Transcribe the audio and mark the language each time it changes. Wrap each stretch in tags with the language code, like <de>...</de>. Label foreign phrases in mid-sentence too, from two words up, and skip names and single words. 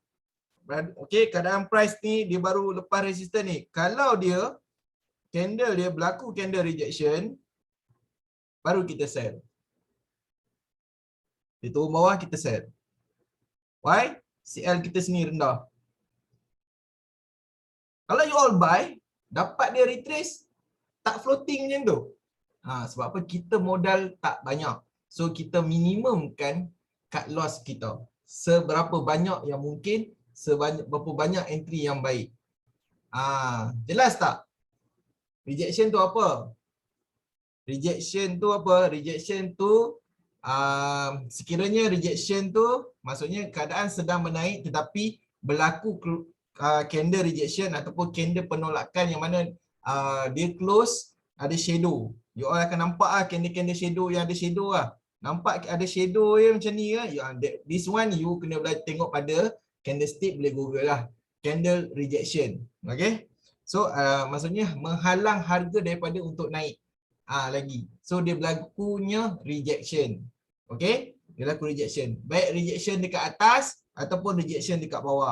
<ms>Okay, keadaan price ni dia baru lepas resistance ni. Kalau dia candle dia berlaku</ms> <en>candle rejection,</en> <ms>baru kita sell. Dia turun bawah kita sell. Why? CL kita sini rendah. Kalau</ms> <en>you all buy,</en> <ms>dapat dia retrace, tak floating macam tu. Sebab apa? Kita modal tak banyak. So kita minimumkan</ms> <en>cut loss</en> <ms>kita. Seberapa banyak yang mungkin, berapa banyak entry yang baik. Jelas tak? Rejection tu apa? Rejection tu apa? Rejection tu sekiranya rejection tu maksudnya keadaan sedang menaik tetapi berlaku</ms> <en>candle rejection</en> <ms>ataupun candle penolakan yang mana dia close ada shadow.</ms> <en>You all</en> <ms>akan nampak candle-candle shadow yang ada shadow lah. Nampak ada shadow je macam ni ke?</ms> <en>This one you</en> <ms>kena belajar tengok pada candlestick, boleh google lah.</ms> <en>Candle rejection.</en> <ms>Okay. So maksudnya menghalang harga daripada untuk naik lagi. So dia berlakunya rejection. Okay. Dia berlaku rejection. Baik rejection dekat atas ataupun rejection dekat bawah.</ms>